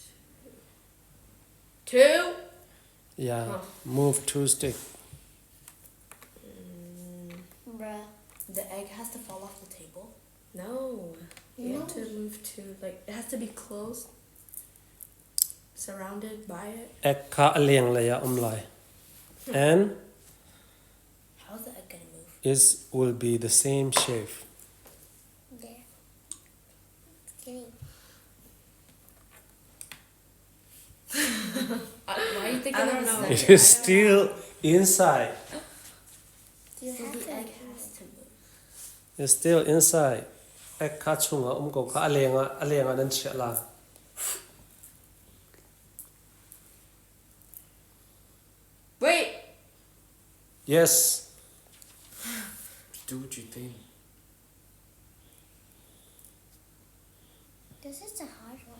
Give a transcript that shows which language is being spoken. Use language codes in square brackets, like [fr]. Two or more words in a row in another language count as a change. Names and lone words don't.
[en] Two. Yeah, Huh. move two stick. Bruh. The egg has to fall off the table. No. You No. have to move to like it has to be close. Surrounded by it. [lus] Egg ka aliang laya umlai. [en] And How's the egg gonna move? it will be the same shape. There. Skinny. Why are you thinking I don't of know. this? It is still inside. So the egg has to move. It's still inside. [lus] Egg ka chunga ko ka alianga nan chia la. [en] Wait. Yes. Do what you think. This is a hard one.